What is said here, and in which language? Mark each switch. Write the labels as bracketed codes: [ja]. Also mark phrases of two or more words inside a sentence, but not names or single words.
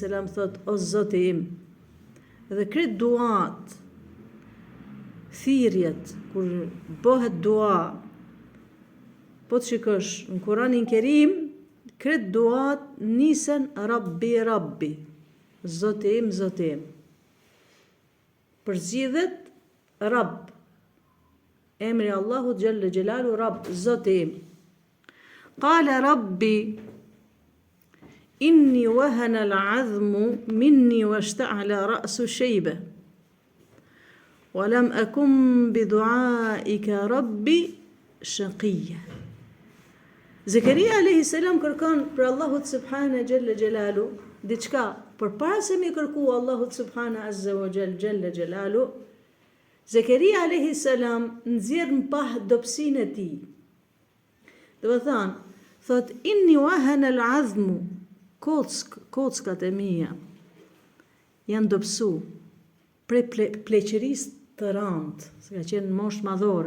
[sq] thot, o Zoti im, dhe kret duat, thirrjet, kur bëhet dua, po të shikosh në Kuranin Kerim, kret duat nisen Rabbi, Zoti im, Zoti im. Përzidhet Rabb, emri Allahu [ar] جل جلاله, [sq] Rabb, Zoti im. [ar] قال رب إني وهن العظم مني واشتعل الرأس شيبا ولم أكن بدعائك رب شقيا. [sq] Zakaria a.s. kërkon për Allahut [ar] سبحانه جل جلاله [sq] diçka, përpara se mi kërku Allahut [ar] سبحانه عز وجل جلاله, [sq] Zakaria a.s. nxjerr në pah dobësinë e tij. Do të thot [ar] إني وهن العظم, [sq] kockat e mia janë dobësu prej pleqërisë të rëndë, se ka qenë moshë madhore.